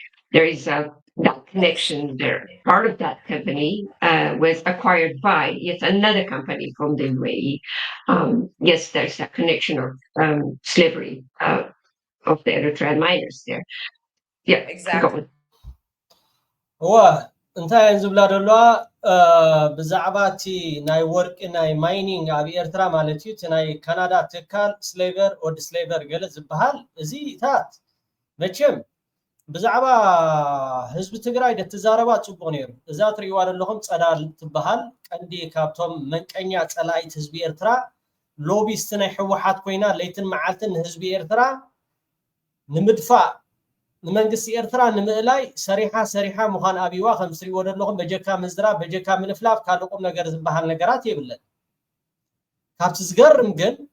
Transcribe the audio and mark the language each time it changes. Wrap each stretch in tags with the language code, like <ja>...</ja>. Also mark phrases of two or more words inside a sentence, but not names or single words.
<en>There is that connection there. Part of that company was acquired by yet another company from the UAE. Yes, there's that connection of slavery of the Eritrean miners there. Yeah, exactly.</en> <ti>እንታይ ዝብላ ደሏ ብዛዕባቲ ናይ ወርቂ ናይ ማይኒንግ ኣብ ኤርትራ ማለት እዩ ናይ ካናዳ ትካል ስሌቨር ኦድ ስሌቨር ገለ ዝበሃል እዚ ታት መቸም ብዛዕባ ህዝቢ ትግራይ ደተዛረባ ጽቡቕ ነይሩ እዛ ትሪእዋ ዘለኹም ጸዳል ትበሃል ቀንዲ ካብቶም መንቀኛ ጸላኢት ህዝቢ ኤርትራ ሎቢስት ናይ ሕወሓት ኮይና ለይትን መዓልትን ህዝቢ ኤርትራ ንምድፋእ ንመንግስቲ ኤርትራ ንምእላይ ሰሪሓ ምዃን ኣብይዋ ከም ስሪዎ ዘለኹም በጀካ ምዝራብ በጀካ ምልፍላፍ ካልቁም ነገር ዝበሃል ነገራት የብለን ካብቲ ዝገርም ግን</ti>